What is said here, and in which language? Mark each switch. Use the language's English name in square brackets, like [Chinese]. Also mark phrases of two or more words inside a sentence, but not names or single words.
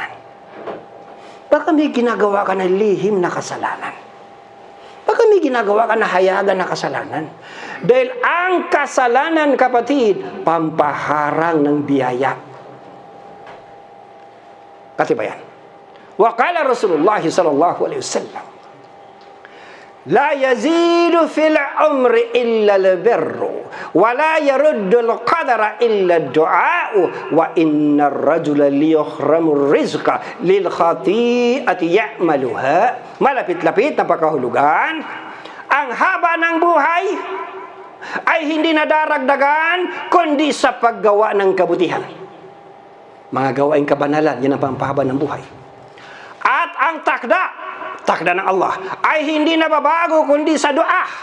[Filipino] Baka may ginagawa ka na lihim na kasalanan. Baka may ginagawa ka na hayagan na kasalanan. Dahil ang kasalanan, kapatid, pampaharang ng biyaya. Katibayan. [Arabic] وقال رسول الله صلى الله عليه وسلم لا يزيد في العمر إلا البر ولا يرد القدر إلا الدعاء وإن الرجل ليحرم الرزق للخطيئة يعملها. [Filipino] Malapit-lapit na pakahulugan, ang haba ng buhay ay hindi nadaragdagan kundi sa paggawa ng kabutihan. Mga gawaing kabanalan, yan ang pampahaba ng buhay. At ang takda ng Allah ay hindi nababago kundi sa dua.